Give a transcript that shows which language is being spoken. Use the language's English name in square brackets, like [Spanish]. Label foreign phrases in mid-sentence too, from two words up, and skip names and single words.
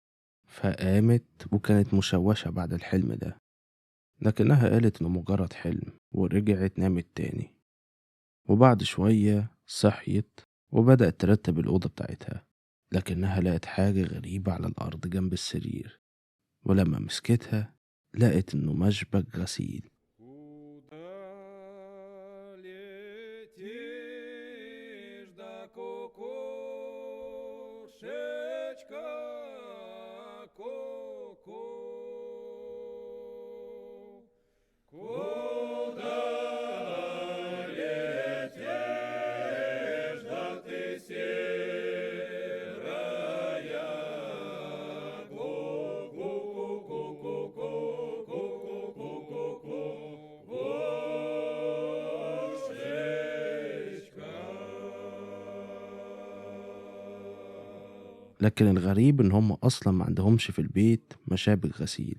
[Arabic] فقامت وكانت مشوشة بعد الحلم ده، لكنها قالت إنه مجرد حلم ورجعت نامت تاني. وبعد شوية صحيت وبدأت ترتب الأوضة بتاعتها، لكنها لقت حاجة غريبة على الأرض جنب السرير. ولما مسكتها لقت إنه مشبك غسيل. [Russian] Куда летишь, да кукушечка, ку-ку? Куда летишь, да ты серая, [Arabic] لكن الغريب إن هم أصلا ما عندهمش في البيت مشابك غسيل.